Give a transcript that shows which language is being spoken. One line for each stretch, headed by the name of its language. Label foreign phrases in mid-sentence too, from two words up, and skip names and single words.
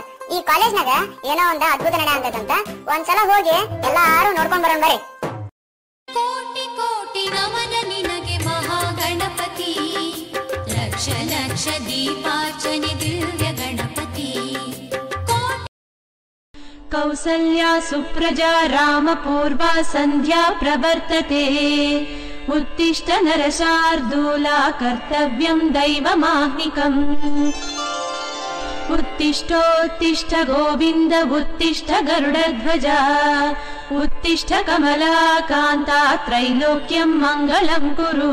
Kannada: ಈ ಕಾಲೇಜ್ನಾಗ ಏನೋ ಒಂದ ಅದ್ಭುತ ನಡೆ ಅಂತದಂತ ಒಂದ್ಸಲ ಹೋಗಿ ಎಲ್ಲಾರು ನೋಡ್ಕೊಂಡ್ ಬರೋಣ ಬರ್ರಿ. ಕೋಟಿ ಕೋಟಿ ನಮನ ನಿನಗೆ ಮಹಾಗಣಪತಿ, ಲಕ್ಷ ಲಕ್ಷ ದೀಪಾರ್ಚನೆ ದಿವ್ಯ ಗಣಪತಿ.
Sanskrit: ಕೌಸಲ್ಯಾ ಸುಪ್ರಜಾ ರಾಮಪೂರ್ವಾ ಸಂಧ್ಯಾ ಪ್ರವರ್ತತೆ, ಉತ್ತಿಷ್ಠ ನರಶಾರ್ದೂಲಾ ಕರ್ತವ್ಯಂ ದೈವಮಾಹ್ನಿಕಂ. उत्तिष्ठोत्तिष्ठ गोविन्द उत्तिष्ठ गरुडध्वज, उत्तिष्ठ कमलाकान्ता त्रैलोक्यं मङ्गलं कुरु.